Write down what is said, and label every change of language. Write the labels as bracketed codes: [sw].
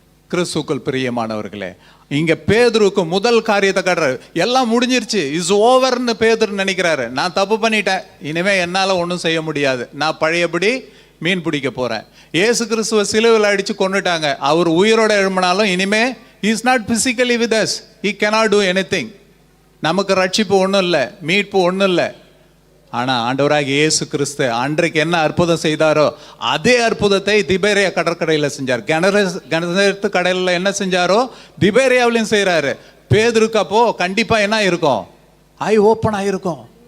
[ta] கிறிஸ்துக்குள் பிரியமானவர்களே, இங்க பேதுருக்கு முதல் காரியத்தை காட்டுறாரு. எல்லாம் முடிஞ்சிருச்சு, இஸ் ஓவர்னு பேதுரு நினைக்கிறாரு. நான் தப்பு பண்ணிட்டேன், இனிமே என்னால ஒன்றும் செய்ய முடியாது, நான் பழையபடி மீன் பிடிக்க போறேன். இயேசு கிறிஸ்துவ சிலுவையில் அடிச்சு கொண்டுட்டாங்க. அவர் உயிரோட எழும்பினாலும் இனிமே [en] he is not physically with us, he cannot do anything. [ta] நமக்கு ரட்சிப்பு ஒன்றும் இல்லை, மீட்பு ஒன்றும் இல்லை. ஆனால் ஆண்டவராகிய இயேசு கிறிஸ்து அன்றைக்கு என்ன அற்புதம் செய்தாரோ அதே அற்புதத்தை திபேரியா கடற்கரையில் செஞ்சார். கனசரேத்து கடலில் என்ன செஞ்சாரோ திபேரியாவிலையும் செய்கிறாரு. பேதுருக்கு அப்போ கண்டிப்பாக என்ன இருக்கும்? ஐ ஓப்பன் ஆகிருக்கும்.